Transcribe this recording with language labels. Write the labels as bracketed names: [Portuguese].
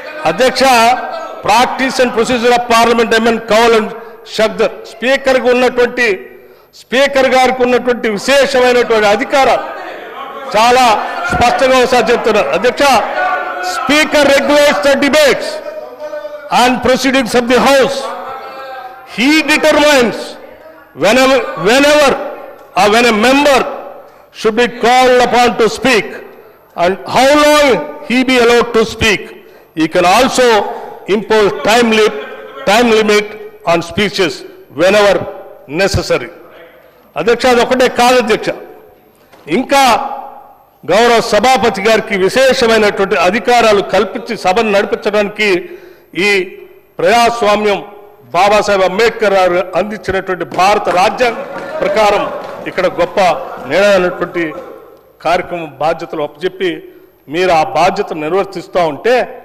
[Telugu] అధ్యక్ష [English] practice and procedure of parliament [Telugu] MN Kaul and షగ్దర్ స్పీకర్కి ఉన్నటువంటి speaker గారికి ఉన్నటువంటి విశేషమైనటువంటి అధికారాలు చాలా స్పష్టంగా ఒకసారి చెప్తున్నారు. [English] అధ్యక్ష, speaker regulates the debates and proceedings of the House. He determines whenever or when a member should be called upon to speak and how long he be allowed to speak. He can also impose time limit on speeches whenever necessary. [Telugu] అధ్యక్ష, అదొకటే కాదు అధ్యక్ష, ఇంకా గౌరవ సభాపతి గారికి విశేషమైనటువంటి అధికారాలు కల్పించి సభను నడిపించడానికి ఈ ప్రజాస్వామ్యం బాబాసాహెబ్ అంబేద్కర్ గారు అందించినటువంటి భారత రాజ్యాంగం ప్రకారం ఇక్కడ గొప్ప నిర్ణయమైనటువంటి కార్యక్రమం బాధ్యతలు అప్పచెప్పి మీరు ఆ బాధ్యతను నిర్వర్తిస్తూ ఉంటే